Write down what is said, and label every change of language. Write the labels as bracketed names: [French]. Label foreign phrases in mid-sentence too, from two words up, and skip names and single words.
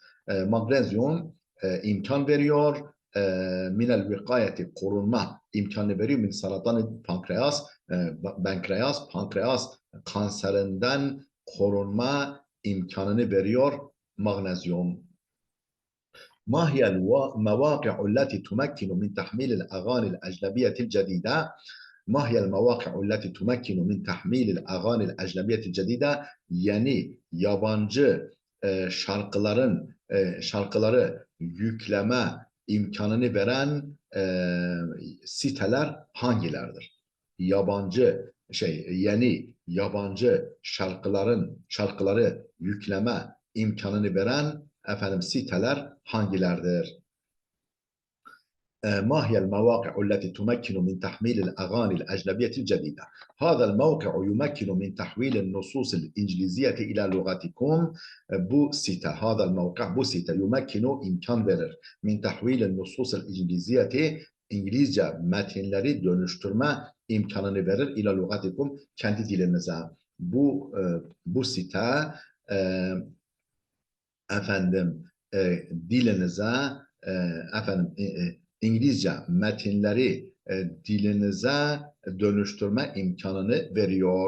[Turkish] Magnezyum imkan veriyor [Arabic] من الوقاية [Turkish] korunma imkanı veriyor [Arabic] من سرطان البنكرياس [Turkish] kanserinden korunma imkanını veriyor magnezyum. [Arabic] ما هي المواقع التي تمكن من تحميل الأغاني الأجنبية الجديدة؟ ما هي المواقع التي تمكن من تحميل الأغاني الأجنبية الجديدة? [Turkish] Yani yabancı şarkıları yükleme imkanını veren siteler hangilerdir? Yabancı şarkıları yükleme imkanını veren siteler hangilerdir? [Arabic] ما هي المواقع التي تمكن من تحميل الأغاني الأجنبية الجديدة؟ هذا الموقع يمكن من تحويل النصوص الإنجليزية إلى لغتكم بوسيتا. هذا الموقع بوسيتا يمكن [Turkish] imkan verir [Arabic] من تحويل النصوص الإنجليزية [Turkish] İngilizce metinleri dönüştürme imkanını verir [Arabic] إلى لغتكم [Turkish] kendi dilinize. Bu site efendim dilinize efendim İngilizce metinleri dilinize dönüştürme imkanını veriyor.